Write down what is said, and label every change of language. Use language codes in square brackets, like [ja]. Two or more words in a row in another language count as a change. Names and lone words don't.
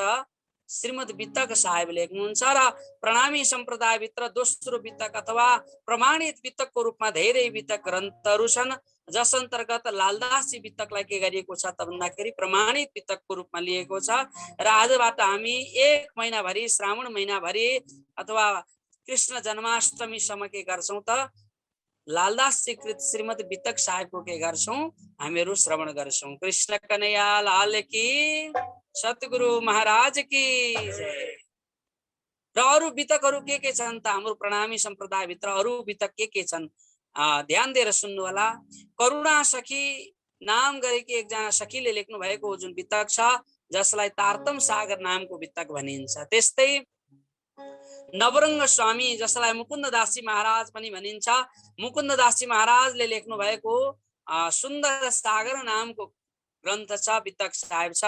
[ne] श्रीमद वितक साहेब लेख्नुहुन्छ र प्रणामी सम्प्रदाय भित्र दोस्रो वितक अथवा प्रमाणित वितकको रूपमा धेरै वितक ग्रन्थहरू छन्, जस अन्तर्गत लालदासजी वितकलाई के गरिएको छ त भन्दाखेरि प्रमाणित वितकको रूपमा लिएको छ। र आजबाट हामी 1 महिनाभरि, श्रावण महिनाभरि अथवा कृष्ण जन्माष्टमीसम्म के गर्छौं त लालदासजी कृत श्रीमद वितक साहेबको के गर्छौं? हामीहरू श्रवण गर्छौं। [hi] कृष्ण कन्हैया लाल की, सतगुरु महाराज की जय। [ne] र अरु वितकहरू के छन् त हाम्रो प्रणामी सम्प्रदाय भित्र अरु वितक के छन्? ध्यान दिएर सुन्नु होला। करुणा सखी नाम गरेकी एकजना सखीले लेख्नु भएको जुन वितक छ जसलाई तारतम सागर नामको वितक भनिन्छ। त्यस्तै नवरङ्ग स्वामी जसलाई मुकुन्ददासजी महाराज पनि भनिन्छ, मुकुन्ददासजी महाराजले लेख्नु भएको सुन्दर सागर नामको ग्रन्थ छ, वितक साहेब छ।